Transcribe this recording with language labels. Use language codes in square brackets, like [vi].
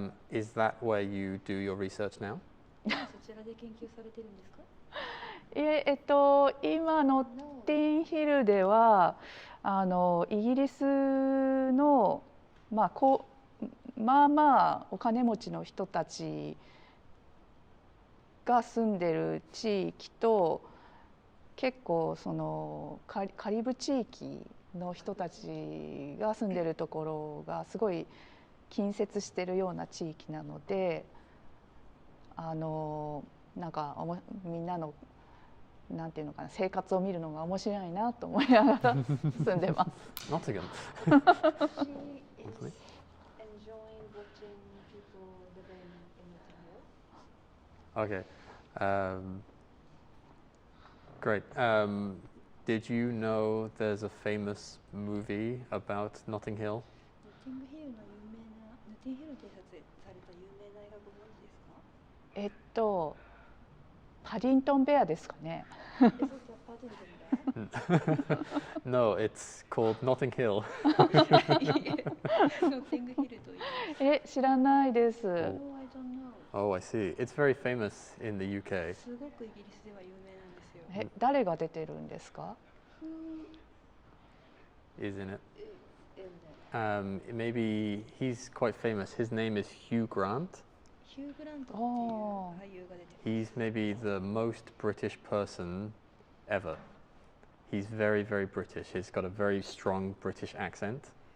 [en] Is that where you do your research now? [ja] そちらで研究されてるんですか？今ノッティンヒルではイギリスのまあお金持ちの人たちが住んでる地域と結構そのカリブ地域の人たちが住んでるところがすごい近接してるような地域なので、なんかみんなのなんていうのかな、生活を見るのが面白いなと思いながら住んでます。 [en] Nottingham. She is enjoying watching people living in Nottingham. Okay. Great. Did you know there's a famous movie about Notting Hill? [ja] ノッティングヒルの有名な、ノッティングヒルで撮影された有名な映画ご存知ですか？パディントンベアですかね。そうそう、パディントンベア。 [en] No, it's called Notting Hill. [ja] ノッティングヒルという。知らないです。 [en] No, I don't know. Oh, I see. It's very famous in the UK. [ja] すごくイギリスでは有名なんですよ。誰が出てるんですか？ [en] Isn't it? In Maybe he's quite famous. His name is Hugh Grant. [ja] ヒュー・グラントっていう俳優が出てます。 [en] He's maybe the most British person ever. He's very, very British. He's got a very strong British accent.